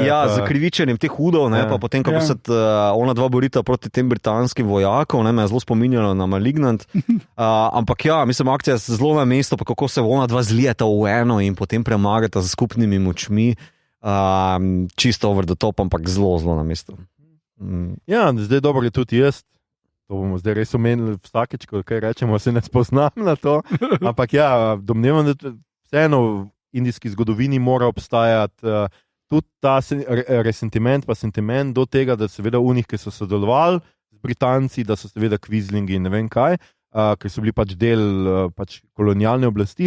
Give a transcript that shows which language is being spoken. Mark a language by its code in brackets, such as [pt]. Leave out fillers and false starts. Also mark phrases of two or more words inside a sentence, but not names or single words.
[sl] z krivičenjem teh hudov, pa potem, kako se ona dva borita proti tem britanskim vojakom, me je zelo spominjalo na Malignant. Ampak ja, mislim, akcija je zelo na mesto, pa kako se ona dva zlijeta v eno in potem premagata z skupnimi močmi. [en] Čisto over the top, [sl] ampak zelo na mesto. Ja, zdaj dobro je tudi jaz. To bomo zdaj res omenili vsakeč, ko kaj rečemo, se ne spoznam na to. Ampak ja, domnevam, da vseeno v indijski zgodovini mora obstajati tudi ta resentiment, pa sentiment do tega, da seveda unih, ki so sodelovali z Britanci, da so seveda kvizlingi in ne vem kaj, ker so bili pač del kolonialne oblasti.